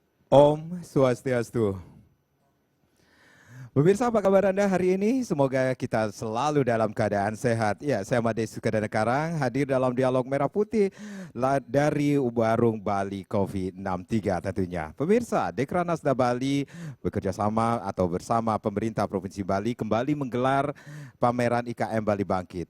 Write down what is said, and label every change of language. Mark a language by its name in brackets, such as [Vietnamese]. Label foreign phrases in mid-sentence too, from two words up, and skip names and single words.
[Sanskrit] Om Swastiastu. [Indonesian] Pemirsa, apa kabar Anda hari ini? Semoga kita selalu dalam keadaan sehat. Ya, saya Made Sukadana Karang hadir dalam dialog Merah Putih dari Warung Bali Coffee 63 tentunya. Pemirsa, Dekranasda Bali bekerja sama atau bersama pemerintah Provinsi Bali kembali menggelar pameran IKM Bali Bangkit.